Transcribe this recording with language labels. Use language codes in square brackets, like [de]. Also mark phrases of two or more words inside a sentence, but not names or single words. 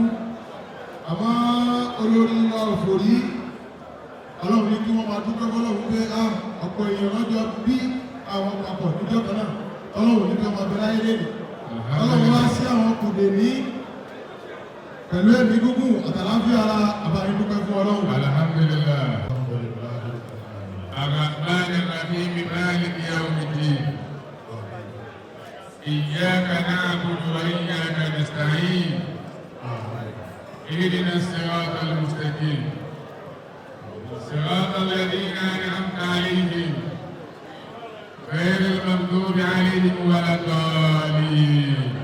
[yo] Àmọ́ olórí wa òfòrí, Ọlọ́run ní kí wọ́n máa dúpẹ́ fọ́lọ́run pé ọ̀pọ̀ èèyàn lọ́jọ́ bí àwọn papọ̀ níjọ́ kan náà. Ọlọ́run ní kí wọ́n máa bẹ láyé lẹ́nu. Ọlọ́run wá sí àwọn kùdè ní pẹ̀lú ẹ̀mí gúngùn àtàláfíà ara àbáyé dúpẹ́ fún Ọlọ́run. [ar] Alhamdulillah. الرحمن الرحيم مالك يوم الدين. إياك نعبد وإياك نستعين. اهدنا الصراط المستقيم صراط الذين أنعمت عليهم غير المغضوب عليهم ولا الضالين.